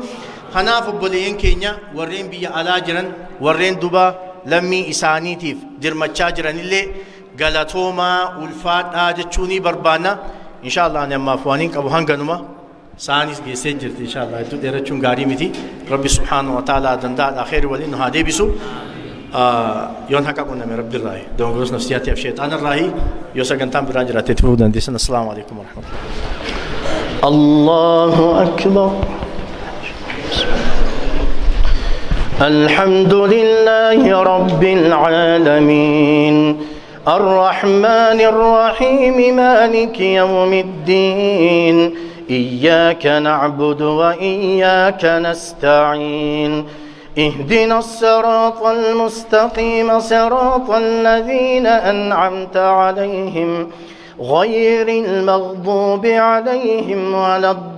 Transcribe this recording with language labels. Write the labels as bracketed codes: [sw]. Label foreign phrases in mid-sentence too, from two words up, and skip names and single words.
[om] Kanaaf obboleeyyan keenya warreen biyya alaa jiran, warreen duba lammii isaaniitiif dirmachaa jiranillee galatooma ulfaadhaa jechuunii barbaanna inshallah ani amma afwaaniin qabu hanganuma saanis geessee jirti inshallah itti dheerachuun gaarii miti rabbi [ar] سبحانه وتعالى [om] danda'a khayri waliin haa deebisu yoon haqa qunname rabbi irraahi dongoos nafsiyaati af sheexaan irraahi yoo sagantaan biraa jiraate itti fufuu dandeessan [ar] السلام عليكم ورحمة الله الله أكبر الحمد لله رب العالمين الرحمن الرحيم مالك يوم الدين إياك نعبد وإياك نستعين اهدنا الصراط المستقيم صراط الذين أنعمت عليهم غير المغضوب عليهم ولا